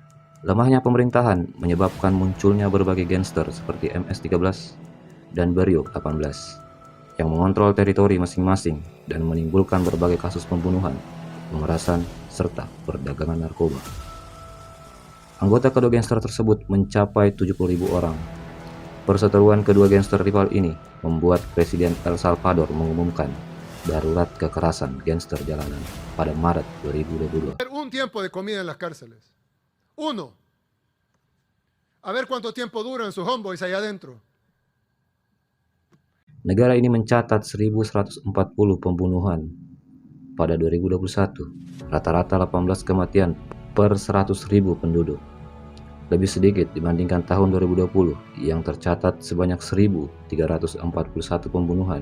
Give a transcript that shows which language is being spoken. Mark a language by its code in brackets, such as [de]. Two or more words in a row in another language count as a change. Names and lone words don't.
[id] Lemahnya pemerintahan menyebabkan munculnya berbagai gangster seperti MS-13 dan Barrio 18 yang mengontrol teritori masing-masing dan menimbulkan berbagai kasus pembunuhan, pemerasan, serta perdagangan narkoba. Anggota kedua gangster tersebut mencapai 70.000 orang. Perseteruan kedua gangster rival ini membuat Presiden El Salvador mengumumkan darurat kekerasan gangster jalanan pada Maret 2022. [es] Un tiempo de comida en las cárceles. Uno. A ver cuánto tiempo duran sus homeboys allá adentro. [id] Negara ini mencatat 1.140 pembunuhan pada 2021, rata-rata 18 kematian per 100.000 penduduk. Lebih sedikit dibandingkan tahun 2020 yang tercatat sebanyak 1.341 pembunuhan.